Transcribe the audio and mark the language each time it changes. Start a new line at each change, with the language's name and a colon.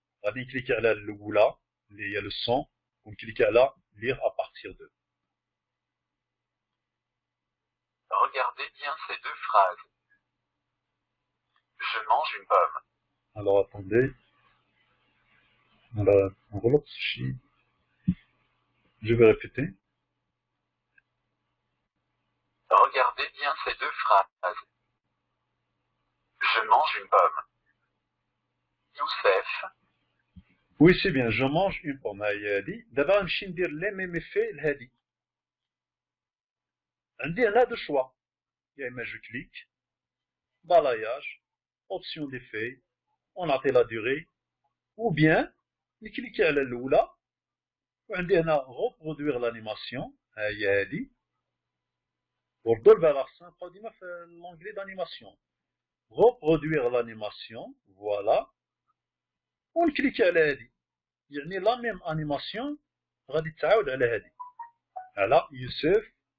Arabic: غادي نكليكي على الاولى اللي هي لو سون ونكليكي على lire à partir de.
French: Regardez bien ces 2 phrases. Je mange une pomme. Alors attendez. On reload شي. Je vais répéter. Regardez bien ces 2 phrases. Je mange une pomme. Youssef
Arabic: وي سي بيان جو مونج اون بوم هاهي هادي دابا غنمشي ندير لي ميم افي لهادي عندي هنا دو شوا يا اما جو كليك بالاياج اوبسيون ديفي ونعطي لا دوغي ou bien نكليكي على الاولى وعندي هنا reproduire l'animation ها هي هادي وردوا البال خصنا نبقاو ديما في لونغلي دانيماسيون reproduire l'animation فوالا ونكليكي على هادي يعني لا ميم انيماسيون غادي تعاود على هادي على يوسف